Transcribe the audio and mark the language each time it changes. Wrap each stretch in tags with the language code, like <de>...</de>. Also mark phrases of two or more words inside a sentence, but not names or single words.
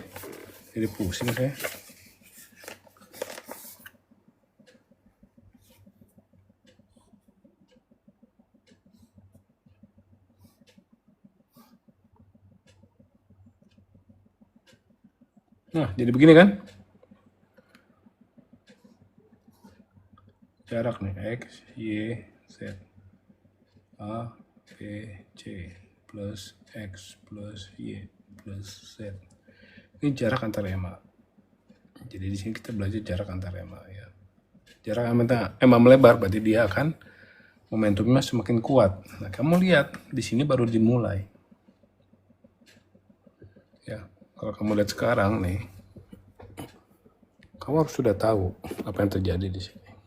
<id>Jadi pusing saya. Nah, jadi begini kan? Jarak nih, X, Y, Z. A, B, C, plus X, plus Y, plus Z. Ini jarak antar EMA. Jadi di sini kita belajar jarak antar EMA ya. Jarak EMA melebar, berarti dia akan momentumnya semakin kuat. Nah, kamu lihat, di sini baru dimulai. Ya, kalau kamu lihat sekarang nih, kamu harus sudah tahu apa yang terjadi di sini.</id>